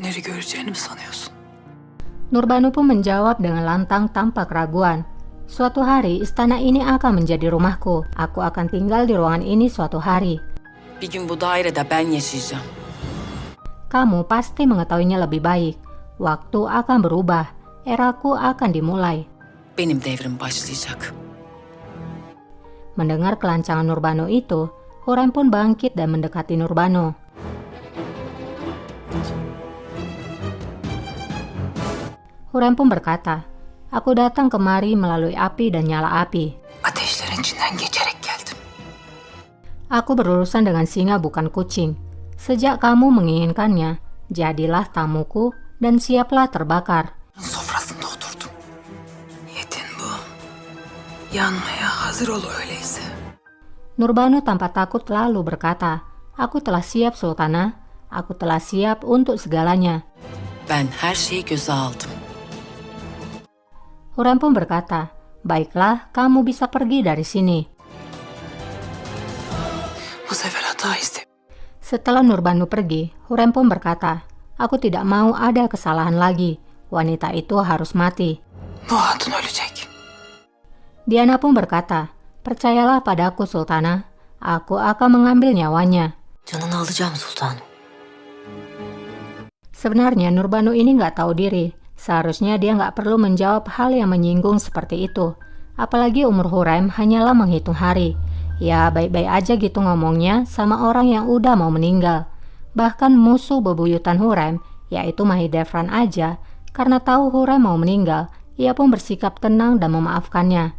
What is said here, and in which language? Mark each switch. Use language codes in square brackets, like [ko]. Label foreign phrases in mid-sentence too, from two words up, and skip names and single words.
[id] Nurbanu pun menjawab dengan lantang tanpa keraguan. Suatu hari istana ini akan menjadi rumahku. Aku akan tinggal di ruangan ini suatu hari. Kamu pasti mengetahuinya lebih baik. Waktu akan berubah, eraku akan dimulai. [tr] Benim devrim başlayacak. [id] Mendengar kelancangan Nurbanu itu, Hurrem pun bangkit dan mendekati Nurbanu. Hurrem pun berkata, "Aku datang kemari melalui api dan nyala api. [tr] Ateşlerin içinden geçerek geldim. [id] Aku berurusan dengan singa bukan kucing. Sejak kamu menginginkannya, jadilah tamuku dan siaplah terbakar." [tr] Sofrasında oturdum. Niyetin bu. Yanmaya hazır ol öyleyse. [id] Nurbanu tanpa takut lalu berkata, "Aku telah siap, Sultana. Aku telah siap untuk segalanya." [tr] Ben her şeyi göze aldım. [id] Hurrem pun berkata, "Baiklah, kamu bisa pergi dari sini." [tr] Bu sefer hata istem. [id] Setelah Nurbanu pergi, Hurrem pun berkata, "Aku tidak mau ada kesalahan lagi. Wanita itu harus mati." [tr] Bu hatun ölecek. [id] Diana pun berkata, "Percayalah padaku, Sultana. Aku akan mengambil nyawanya." [tr] Canını alacağım sultanım. [id] Sebenarnya Nurbanu ini nggak tahu diri. Seharusnya dia nggak perlu menjawab hal yang menyinggung seperti itu. Apalagi umur Hurrem hanyalah menghitung hari. Ya baik-baik aja gitu ngomongnya sama orang yang udah mau meninggal. Bahkan musuh bebuyutan Hurrem, yaitu Mahidevran aja, karena tahu Hurrem mau meninggal, ia pun bersikap tenang dan memaafkannya.